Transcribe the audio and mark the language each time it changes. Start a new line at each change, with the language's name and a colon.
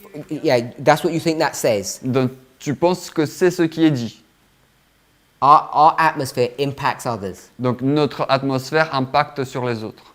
English: Yeah, that's what you think that says.
French: Donc tu penses que c'est ce qui est dit.
English: Our atmosphere impacts others.
French: Donc notre atmosphère impacte sur les autres.